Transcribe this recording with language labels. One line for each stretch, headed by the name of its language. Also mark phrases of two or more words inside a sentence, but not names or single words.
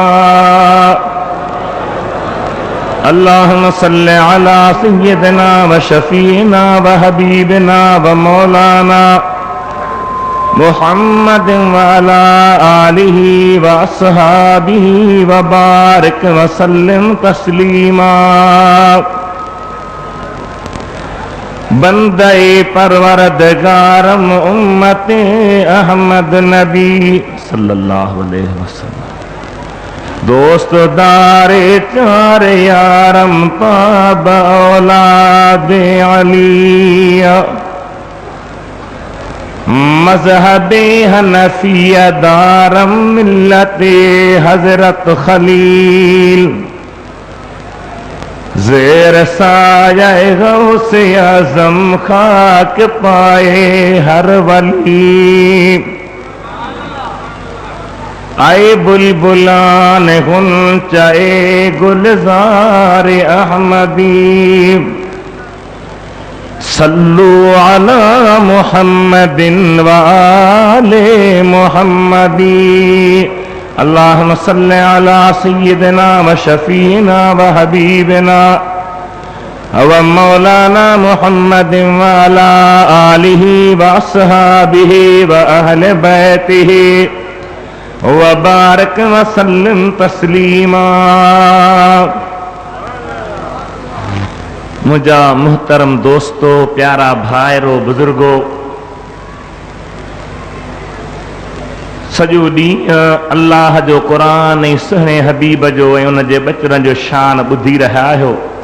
Arabic: اللهم صل على سيدنا وشفيعنا وحبيبنا ومولانا محمد وعلى آله وأصحابه وبارك وسلم تسليما.
Persian: بندهٔ پروردگارم امت احمد نبی
Arabic: صلى الله عليه وسلم.
Persian: دوست دار چار یارم پاب اولاد علیا. مذهب حنفیه دارم ملت حضرت خلیل. زیر سایهٔ غوث اعظم خاک پای هر ولی. ای بلبلان غنچهٔ گلزار احمدی.
Arabic: صلوا على محمد وآل محمدي اللهم صل على سيدنا وشفيعنا وحبيبنا ومولانا محمد وعلى آله وأصحابه وأهل بيته وبارك وسلم تسليما.
Sindhi: मुझा मुहतरम दोस्तों, प्यारा भाइरो, बुजुर्गो, सॼो ॾींहुं अल्लाह जो क़ुरान ऐं सुहिणे हबीब जो ऐं उन जे बचड़नि जो शान ॿुधी रहिया आहियो।